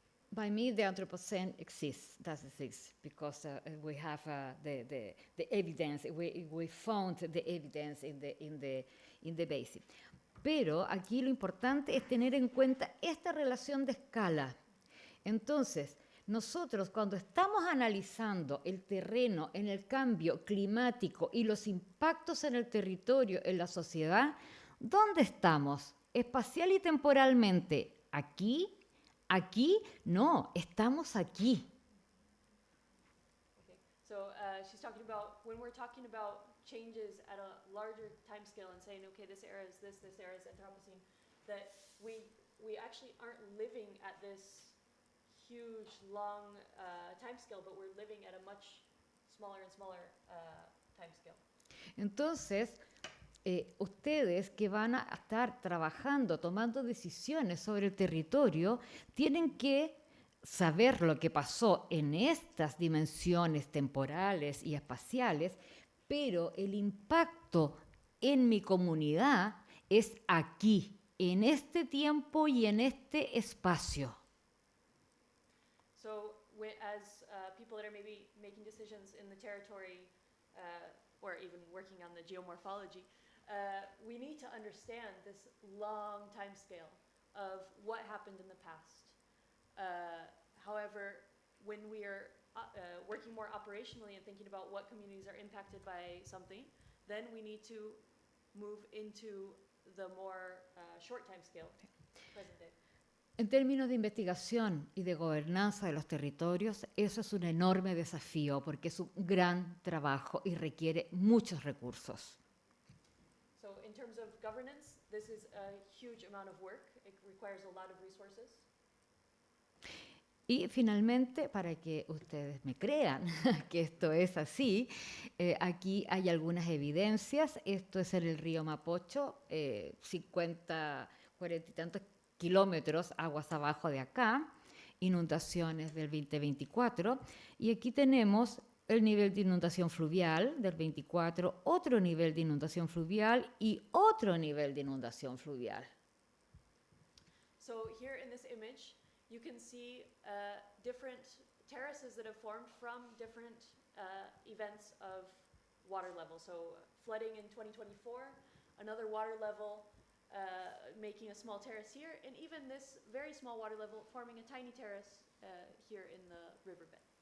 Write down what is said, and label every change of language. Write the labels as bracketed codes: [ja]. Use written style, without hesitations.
[en] By me, the Anthropocene exists, does exist, because we have the evidence. We found the evidence in the basin. [es] Pero aquí lo importante es tener en cuenta esta relación de escala. Entonces, nosotros cuando estamos analizando el terreno en el cambio climático y los impactos en el territorio, en la sociedad, ¿dónde estamos? Espacial y temporalmente, ¿aquí? Aquí, no, estamos aquí. [en] Okay. So she's talking about, when we're talking about changes at a larger time scale and saying, okay, this era is this era is Anthropocene, that we actually aren't living at this huge, long time scale, but we're living at a much smaller and smaller time scale. [es] Entonces, ustedes que van a estar trabajando, tomando decisiones sobre el territorio, tienen que saber lo que pasó en estas dimensiones temporales y espaciales, pero el impacto en mi comunidad es aquí, en este tiempo y en este espacio. [en] So as people that are maybe making decisions in the territory or even working on the geomorphology, we need to understand this long time scale of what happened in the past. However, when we are working more operationally and thinking about what communities are impacted by something, then we need to move into the more short time scale, present day. [es] En términos de investigación y de gobernanza de los territorios, eso es un enorme desafío porque es un gran trabajo y requiere muchos recursos. [en] So in terms of governance, this is a huge amount of work. It requires a lot of resources. [es] Y finalmente, para que ustedes me crean que esto es así, aquí hay algunas evidencias. Esto es en el río Mapocho, 40 y tantos kilómetros aguas abajo de acá, inundaciones del 2024. Y aquí tenemos el nivel de inundación fluvial del 24, otro nivel de inundación fluvial y otro nivel de inundación fluvial. [en] So here in this image, you can see different terraces that have formed from different events of water level. So flooding in 2024, another water level making a small terrace here, and even this very small water level forming a tiny terrace here in the riverbed.